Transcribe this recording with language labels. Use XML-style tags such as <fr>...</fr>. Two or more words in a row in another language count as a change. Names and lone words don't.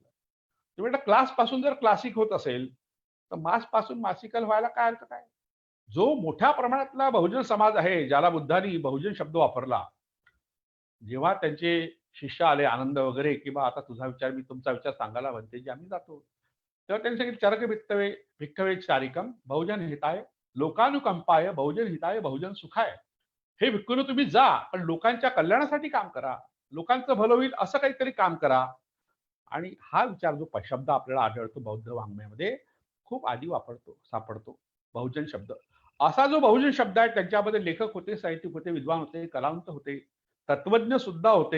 <mr>ते म्हटलं क्लास पासून जर क्लासिक होत असेल, तर मास पासून मासिकल व्हायला काय अर्थ काय? जो मोठ्या प्रमाणातला बहुजन समाज आहे, ज्याला बुद्धांनी बहुजन शब्द वापरला, जेव्हा त्यांचे शिष्य आले आनंद वगैरे, की बा आता तुझा विचार मी तुमचा विचार सांगायला म्हणते, जे आम्ही जातो. तेव्हा त्यांनी सांगितलं</mr> <pi>चरक भिक्खवे भिक्खवे चारिकम बहुजन हिताय लोकानुकंपाय बहुजन हिताय बहुजन सुखाय.</pi> <mr>हे भिक्खूंनो तुम्ही जा, पण लोकांच्या कल्याणासाठी काम करा. लोकांचं भलं होईल असं काहीतरी काम करा. आणि हा विचार जो शब्द आपल्याला आढळतो बौद्ध वाङ्मयामध्ये खूप आधी सापडतो बहुजन शब्द. असा जो बहुजन शब्द आहे त्यांच्यामध्ये लेखक होते, साहित्यिक होते, विद्वान होते, कलावंत होते, तत्वज्ञ सुद्धा होते.</mr>